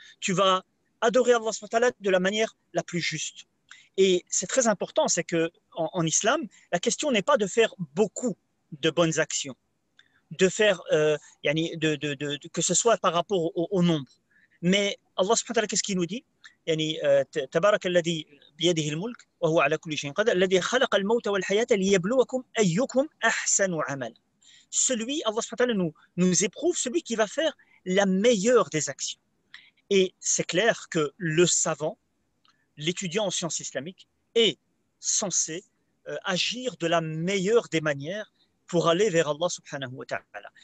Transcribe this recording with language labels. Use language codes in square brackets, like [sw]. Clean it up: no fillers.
[fr] Tu vas adorer Allah subhanahu wa ta'ala de la manière la plus juste. Et c'est très important, c'est qu'en islam, la question n'est pas de faire beaucoup de bonnes actions, de faire, que ce soit par rapport au nombre. Mais Allah subhanahu wa ta'ala, qu'est-ce qu'il nous dit? [ar] تبارك الذي بيده الملك وهو على كل شيء قدير الذي خلق الموت والحياة ليبلوكم أيكم أحسن عملا. [fr] Celui, Allah subhanahu wa ta'ala nous éprouve, celui qui va faire la meilleure des actions. Et c'est clair que le savant, l'étudiant en sciences islamiques, est censé agir de la meilleure des manières pour aller vers Allah subhanahu wa ta'ala.